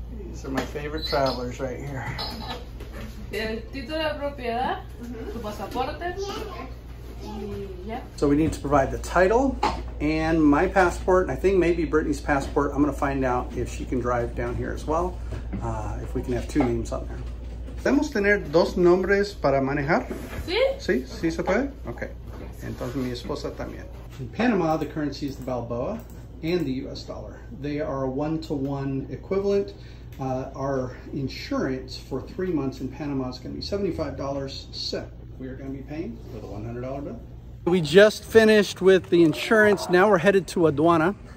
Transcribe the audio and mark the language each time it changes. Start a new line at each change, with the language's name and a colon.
English: These are my favorite travelers right here.
Spanish: El título de propiedad, tu pasaporte, y
English: So we need to provide the title and my passport, and I think maybe Brittany's passport. I'm going to find out if she can drive down here as well, if we can have 2 names on there.
Spanish: ¿Podemos tener 2 nombres para manejar? ¿Sí? ¿Sí? ¿Sí se puede? Okay. Entonces mi esposa también.
English: In Panama, the currency is the Balboa and the US dollar. They are a 1-to-1 equivalent. Our insurance for 3 months in Panama is going to be $75 Sept. We are going to be paying with a $100 bill. We just finished with the insurance. Now we're headed to aduana.